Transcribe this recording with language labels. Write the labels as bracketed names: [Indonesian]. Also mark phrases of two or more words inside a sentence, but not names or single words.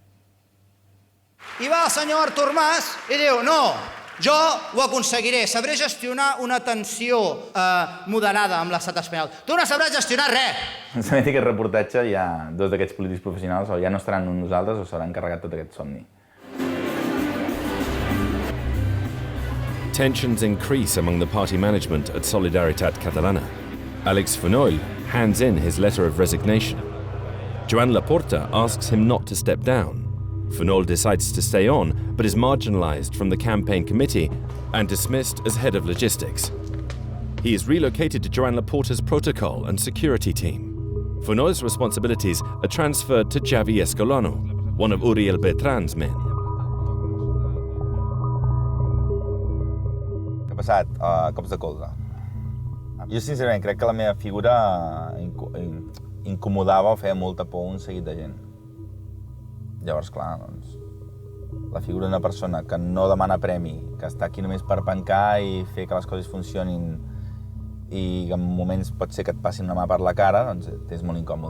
[Catalan] I va el senyor Artur Mas i diu, no, jo ho aconseguiré, sabré gestionar una tensió moderada amb l'estat espanyol. Tu no sabràs gestionar res. En aquest reportatge hi ha 2 d'aquests polítics professionals, o ja no estaran amb nosaltres o s'hauran encarregat tot aquest somni. [English] Tensions increase among the party management at Solidaritat Catalana. Alex Fonoll hands in his letter of resignation. Joan Laporta asks him not to step down. Fonoll decides to stay on, but is marginalised from the campaign committee and dismissed as head of logistics. He is relocated to Joan Laporta's protocol and security team. Fonoll's responsibilities are transferred to Javi Escolano, one of Uriel Bertran's men. [Catalan] Què ha passat? Cops de colze. Jo, sincerament, crec que la meva figura incomodava o feia molta por un seguit de gent. Llavors, clar, doncs, la figura d'una persona que no demana premi, que està aquí només per pencar i fer que les coses funcionin i que en moments pot ser que et passin una mà per la cara, doncs és molt incòmode.